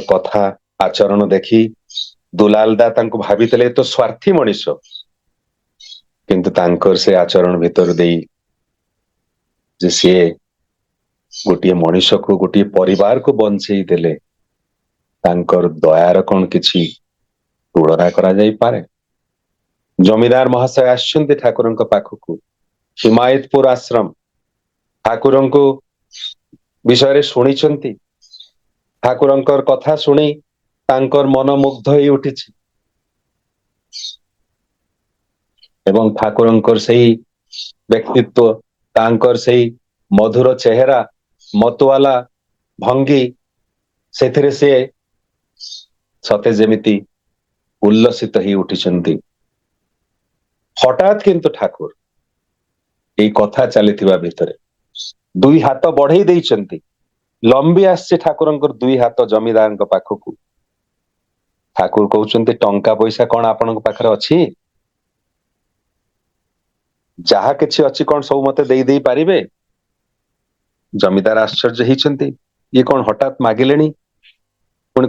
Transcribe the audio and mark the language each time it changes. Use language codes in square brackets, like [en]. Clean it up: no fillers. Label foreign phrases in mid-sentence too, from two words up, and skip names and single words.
[or] କଥା ଆଚରଣ ଦେଖି ଦୁଲାଲଦା ତାଙ୍କୁ ଭାବିଥିଲେ ତ ସ୍ୱାର୍ଥୀ ମଣିଷ କିନ୍ତୁ ତାଙ୍କର ସେ ଆଚରଣ ଭିତର ଦେଇ ଯେ ସେ ଗୋଟେ ମଣିଷ କୁ ଗୋଟେ ପରିବାର କୁ ବଞ୍ଚାଇ ଦେଲେ ତାଙ୍କର ଦୟାର କଅଣ କିଛି ତୁଳନା କରା ଯାଇ ପାରେ ଜମିଦାର ମହାଶୟ ଆସନ୍ତି ଠାକୁରଙ୍କ ପାଖକୁ ହିମାୟତପୁର ଆଶ୍ରମ ଠାକୁରଙ୍କ ବିଷୟ ଶୁଣି ଠାକୁରଙ୍କର କଥା ଶୁଣି ତାଙ୍କର ମନ ମୁଗ୍ଧ ହୋଇ ଉଠି ଏବଂ ଠାକୁରଙ୍କର ସେହି ବ୍ୟକ୍ତିତ୍ୱ ତାଙ୍କର ସେହି ମଧୁର ଚେହେରା ମତୱାଲା ଭଙ୍ଗୀ ସେ ସତେ ଯେମିତି ଉଲ୍ଲସିତ ହୋଇ ଉଠି ହଠାତ୍ କିନ୍ତୁ ଠାକୁର ଏ କଥା ଚାଲି ଭିତରେ ଦୁଇ ହାତ ବଢ଼ାଇ ଦେଉଛନ୍ତି ଲମ୍ବି ଆସୁଛି ଠାକୁରଙ୍କର ଦୁଇ ହାତ ଜମିଦାର ପାଖକୁ ଠାକୁର କହୁଛନ୍ତି ଟଙ୍କା ପଇସା କଅଣ ଆପଣ ପାଖରେ ଅଛି ଯାହା କିଛି ଅଛି କଅଣ ସବୁ ମତେ ଦେଇ ଦେଇ ପାରିବେ ଜମିଦାର ଆଶ୍ଚର୍ଯ୍ୟ ହେଉଛନ୍ତି ଏ କଅଣ ହଠାତ୍ ମାଗିଲେନି ପୁଣି